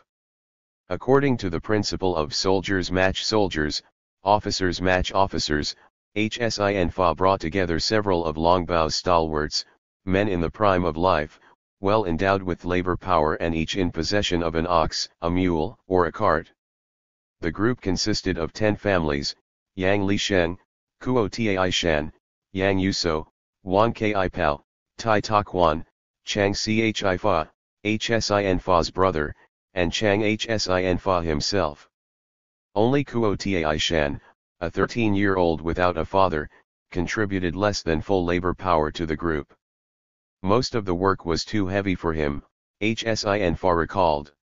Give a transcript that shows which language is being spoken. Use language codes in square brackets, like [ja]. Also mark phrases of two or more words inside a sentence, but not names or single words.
[en] According to the principle of soldiers match soldiers, officers match officers, Hsinfa brought together several of Longbao's stalwarts, men in the prime of life, well endowed with labor power and each in possession of an ox, a mule, or a cart. The group consisted of 10 families: Yang Lisheng, Kuo Tai Shan, Yang Yuso, Wan Ki Pao, Tai Taquan, Chang Chi Fa, Hsinfa's brother, and Chang Hsinfa himself. Only Kuo Tai Shan, a 13-year-old without a father, contributed less than full labor power to the group. Most of the work was too heavy for him, Hsinfa recalled.